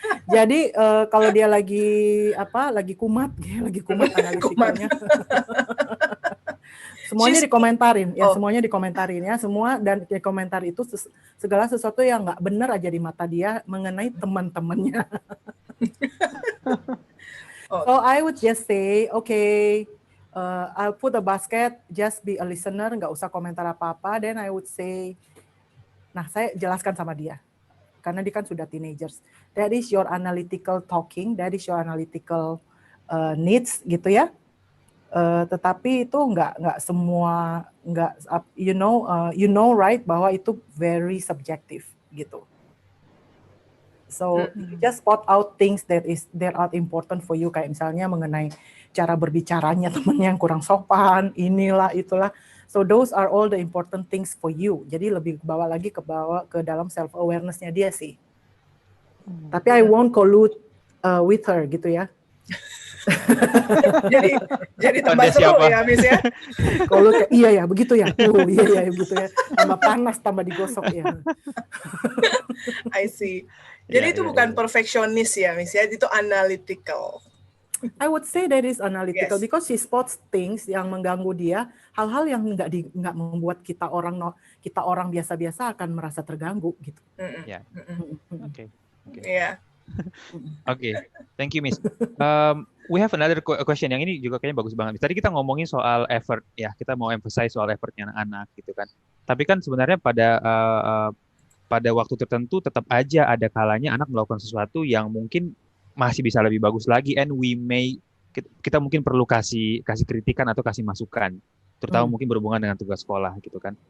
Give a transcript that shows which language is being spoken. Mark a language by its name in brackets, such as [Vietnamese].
[Indonesian] Jadi kalau dia lagi kumat analitikanya. Semuanya dikomentarin ya, semua, dan di komentar itu segala sesuatu yang nggak benar aja di mata dia mengenai teman-temannya. [English] So I would just say, okay, I'll put a basket, just be a listener, [Indonesian] nggak usah komentar apa-apa. [English] Then I would say, [Indonesian] nah saya jelaskan sama dia, karena dia kan sudah teenagers. [English] That is your analytical talking, that is your analytical needs [Indonesian] gitu ya. Tetapi itu nggak semua, [English] you know right, [Indonesian] bahwa itu [English] very subjective [Indonesian] gitu. [English] So you just spot out things that are important for you, [Indonesian] kayak misalnya mengenai cara berbicaranya temennya yang kurang sopan, inilah itulah. [English] So those are all the important things for you. [Indonesian] Jadi lebih bawa ke dalam self awareness-nya dia sih. Tapi [English] I won't collude with her [Indonesian] gitu ya. jadi tambah seru ya, Miss ya. Kalau iya ya, begitu ya. Iya ya, begitu ya. Tambah panas, tambah digosok ya. [English] I see. [Indonesian] Jadi itu bukan perfeksionis ya, Miss ya. Itu analytical. [English] I would say that is analytical because she spots things [Indonesian] yang mengganggu dia, hal-hal yang nggak membuat kita orang biasa-biasa akan merasa terganggu gitu. Ya. Oke. Iya. [English] Oke, thank you, Miss. We have another question. [Indonesian] Yang ini juga kayaknya bagus banget. Tadi kita ngomongin soal effort, ya. Kita mau emphasize soal effortnya anak-anak, gitu kan. Tapi kan sebenarnya pada waktu tertentu tetap aja ada kalanya anak melakukan sesuatu yang mungkin masih bisa lebih bagus lagi, and kita mungkin perlu kasih kritikan atau kasih masukan, terutama mungkin berhubungan dengan tugas sekolah, gitu kan.